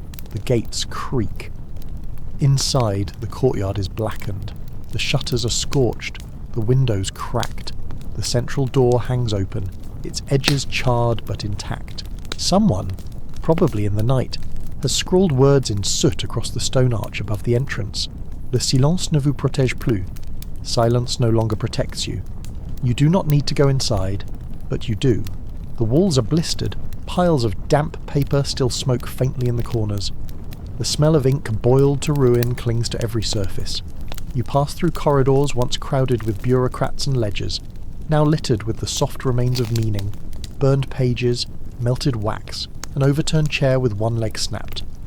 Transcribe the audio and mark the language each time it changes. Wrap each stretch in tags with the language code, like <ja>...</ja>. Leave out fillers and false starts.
<en>The gates creak. Inside, the courtyard is blackened. The shutters are scorched, the windows cracked. The central door hangs open, its edges charred but intact. Someone, probably in the night, has scrawled words in soot across the stone arch above the entrance.</en> <fr>Le silence ne vous protège plus.</fr> <en>Silence no longer protects you. You do not need to go inside, but you do. The walls are blistered. Piles of damp paper still smoke faintly in the corners. The smell of ink boiled to ruin clings to every surface. You pass through corridors once crowded with bureaucrats and ledgers, now littered with the soft remains of meaning, burned pages, melted wax, an overturned chair with one leg snapped.</en>